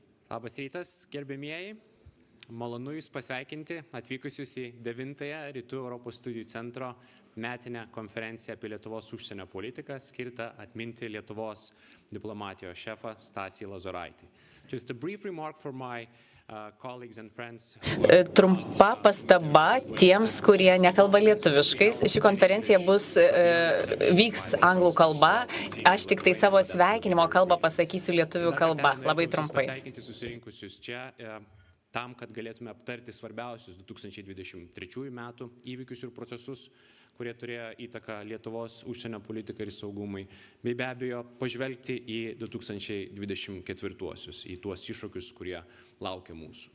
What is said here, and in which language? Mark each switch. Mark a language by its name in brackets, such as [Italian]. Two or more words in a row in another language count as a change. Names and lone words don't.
[Lithuanian] Labas rytas, gerbėmieji. Malonu Jūs pasveikinti atvykusius į 9-ąją Rytų Europos studijų centro metinę konferenciją apie Lietuvos užsienio politiką, skirtą atminti Lietuvos diplomatijos šefą Stasį Lozoraitį. [English] Just a brief remark for my colleagues and friends. [Lithuanian] Trumpa pastaba tiems, kurie nekalba lietuviškais. Ši konferencija vyks anglų kalba. Aš tik tai savo sveikinimo kalbą pasakysiu lietuvių kalba. Labai trumpai. Pasveikinti susirinkusius čia tam, kad galėtume aptarti svarbiausius 2023 metų įvykius ir procesus, kurie turėjo įtaką Lietuvos užsienio politikai ir saugumai, bei be abejo pažvelgti į 2024-uosius, į tuos iššūkius, kurie laukia mūsų.